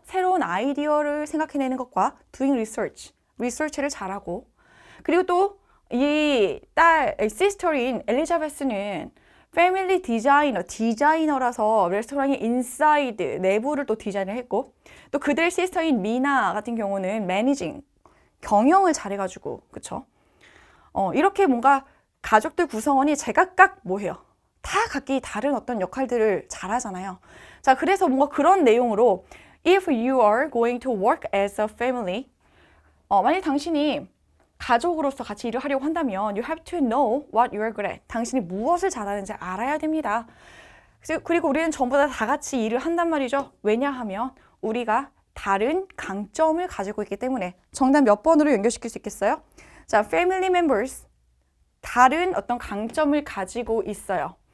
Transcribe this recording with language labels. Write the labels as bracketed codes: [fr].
[ko] 새로운 아이디어를 생각해내는 것과 doing research, 리서치를 잘하고 그리고 또 이 시스터인 엘리자베스는 패밀리 디자이너라서 레스토랑의 인사이드, 내부를 또 디자인을 했고 또 그들 시스터인 미나 같은 경우는 매니징, 경영을 잘해가지고 그쵸? 이렇게 뭔가 가족들 구성원이 제각각 뭐해요? 다 각기 다른 어떤 역할들을 잘하잖아요. 자, 그래서 뭔가 그런 내용으로 [en] If you are going to work as a family [ko] 만약 당신이 가족으로서 같이 일을 하려고 한다면 [en] You have to know what you are good at. [ko] 당신이 무엇을 잘하는지 알아야 됩니다. 그리고 우리는 전부 다 같이 일을 한단 말이죠. 왜냐하면 우리가 다른 강점을 가지고 있기 때문에 정답 몇 번으로 연결시킬 수 있겠어요? 자, family members 다른 어떤 강점을 가지고 있어요.